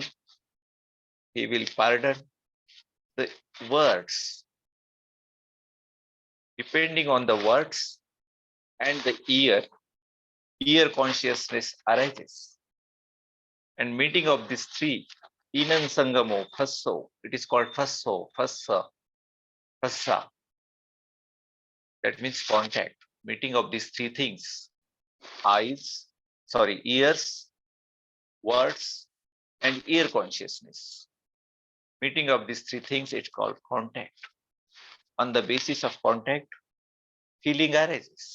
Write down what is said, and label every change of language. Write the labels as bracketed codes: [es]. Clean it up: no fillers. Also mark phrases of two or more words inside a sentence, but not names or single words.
[en] He will pardon the words. Depending on the words and the ear consciousness arises. And meeting of these three, [pi] inan sangamo, fasso, [en] it is called [pi] fasso, fassa, fassa. [en] That means contact. Meeting of these three things, ears, words, and ear consciousness. Meeting of these three things, it's called contact. On the basis of contact, feeling arises.